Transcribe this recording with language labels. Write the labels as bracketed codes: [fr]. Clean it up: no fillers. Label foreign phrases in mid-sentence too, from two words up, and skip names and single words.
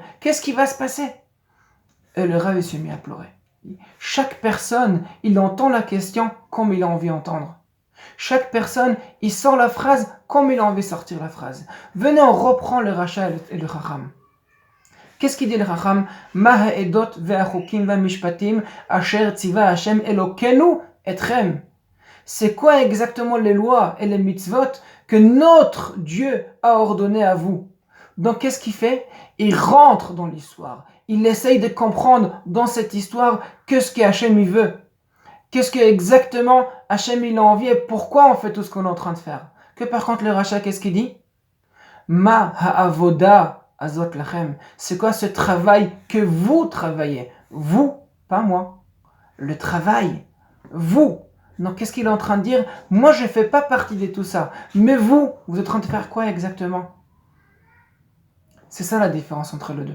[fr] Qu'est-ce qui va se passer? Et le Rav s'est mis à pleurer. Chaque personne, il entend la question comme il a envie d'entendre. Chaque personne, il sort la phrase comme il a envie de sortir la phrase. Venez, on reprend le Racha et le Chacham. Qu'est-ce qu'il dit le Chacham? [he] מה העדות והחוקים והמשפטים אשר צוה השם אלוהינו אתכם. [fr] C'est quoi exactement les lois et les mitzvot que notre Dieu a ordonné à vous? Donc qu'est-ce qu'il fait? Il rentre dans l'histoire. Il essaye de comprendre dans cette histoire qu'est-ce que Hashem il veut. Qu'est-ce que exactement Hashem il a envie et pourquoi on fait tout ce qu'on est en train de faire. Que par contre le Racha, qu'est-ce qu'il dit? [he] מה העבודה הזאת לכם. [fr] C'est quoi ce travail que vous travaillez? Vous, pas moi. Le travail, vous. Donc qu'est-ce qu'il est en train de dire? Moi je ne fais pas partie de tout ça. Mais vous êtes en train de faire quoi exactement? C'est ça la différence entre les deux.